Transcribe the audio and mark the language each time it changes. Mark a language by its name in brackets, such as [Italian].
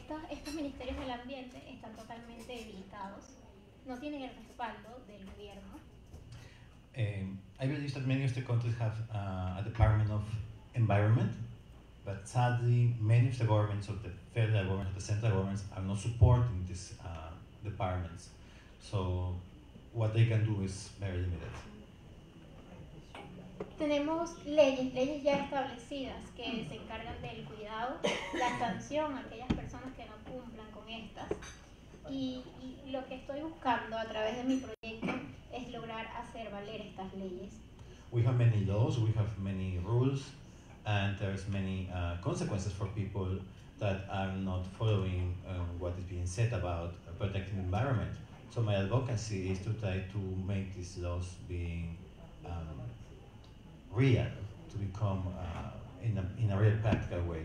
[Spanish] estos ministerios del ambiente están totalmente debilitados, no tienen el respaldo del gobierno. [English] I believe that many of the countries have a Department of Environment, but sadly, many of the governments, of the federal government, the central governments, are not supporting these departments. So what they can do is very limited. [Spanish] Tenemos leyes ya establecidas que se encargan del cuidado, la sanción a aquellas personas que no cumplan con estas. Y lo que estoy buscando a través de mi proyecto es lograr hacer valer estas leyes. [English] We have many laws, we have many rules, and there's many consequences for people that are not following what is being said about protecting the environment. So my advocacy is to try to make these laws being real, to become in a real practical way.